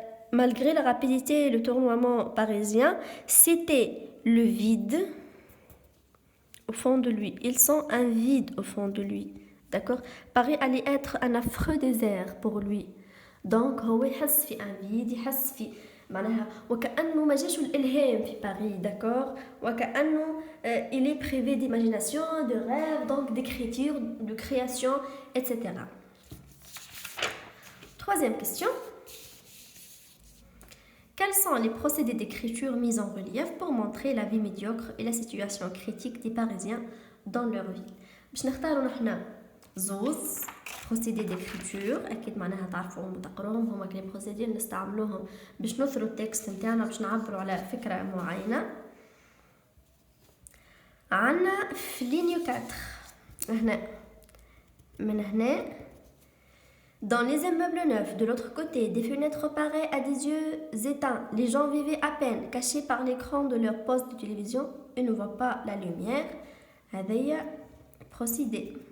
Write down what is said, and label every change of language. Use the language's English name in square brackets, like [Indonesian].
[French] Malgré la rapidité et le tournoiement parisien, c'était le vide au fond de lui. Il sent un vide au fond de lui. D'accord. Paris allait être un affreux désert pour lui. [Arabic] Donc هو يحس في [French] un vide. [Arabic] يحس في معناها وكأنه ما جاش الإلهام في باريس. [French] D'accord. وكأنه il est privé d'imagination, de rêve, donc d'écriture, de création, etc. Troisième question. Quels sont les procédés d'écriture mis en relief pour montrer la vie médiocre et la situation critique des Parisiens dans leur vie? [Arabic] باش نختاروا نحنا زوز [French] procédés d'écriture. [Arabic] أكيد معناها تعرفوهم وتقروهم. هما كلي procédés نستعملوهم باش نثروا التكست نتاعنا باش نعبروا على فكرة معينة. عنا في [French] ligne 4 [Arabic] هنا من هنا [French] dans les immeubles neufs, de l'autre côté, des fenêtres parées à des yeux éteints. Les gens vivaient à peine, cachés par l'écran de leur poste de télévision. Ils ne voient pas la lumière. هذايا procédé.